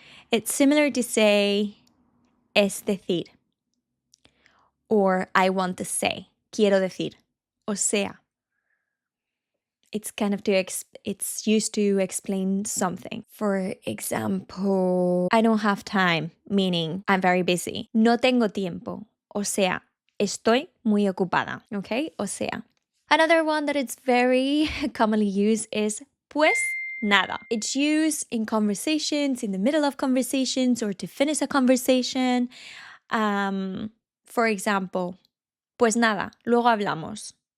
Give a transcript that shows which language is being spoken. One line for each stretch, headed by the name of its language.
English: It's similar to say
Spanish: es decir,
English: or I want to say,
Spanish: quiero decir, o sea.
English: It's kind of it's used to explain something. For example, I don't have time, meaning I'm very busy.
Spanish: No tengo tiempo, o sea, estoy muy ocupada, okay? O sea.
English: Another one that is very commonly used is
Spanish: pues nada.
English: It's used in conversations, in the middle of conversations, or to finish a conversation. For example,
Spanish: pues nada, luego hablamos.